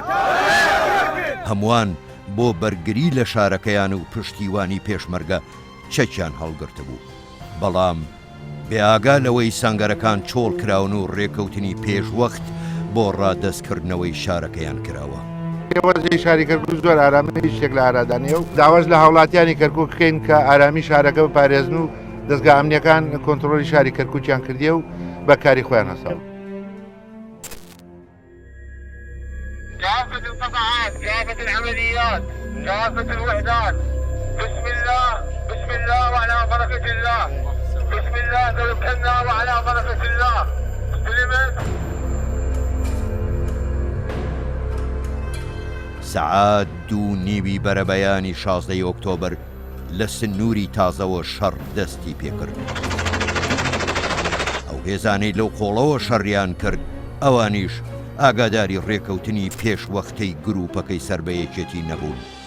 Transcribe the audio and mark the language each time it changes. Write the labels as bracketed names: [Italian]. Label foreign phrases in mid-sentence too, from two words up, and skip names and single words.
[Central Kurdish] هەمووان بۆ بەرگری لە شارەکەیان و پشتیوانی پێشمەرگە چەکیان هەڵگرت بوو بەڵام بێئاگا لەوەی سانگەرەکان چۆڵ کراون و ڕێکەوتنی پێشوەخت بۆ ڕادەستکردنەوەی شارەکەیان کراوە وەرزی شاری کەرکووک زۆر ئارامی شتێک لە ئارادانەیە و داواز لە هاوڵاتیانی کەرکووک بکەین کە ئارامی شارەکە بپارێزن و دەستگا ئەمنیەکان کۆنتڕۆلی شاری کەرکووکیان کردیە و بەکاری خۆیان هەساو [Arabic] كافة القطاعات كافة العمليات كافة الوحدات بسم الله وعلى بركة الله بسم الله توكلنا وعلى بركة الله استلمت [Central Kurdish] سعات 2:30 بەرەبەیانی 16 ئۆکتۆبر لە سنووری تازەوە شەڕ دەستی پێکرد ئەو هێزانەی لەو قۆڵەوە شەڕیان کرد ئەوانیش ئاگاداری ڕێکەوتنی پێشوەختەی گروپەکەی سەربەیەکێتی نەبوون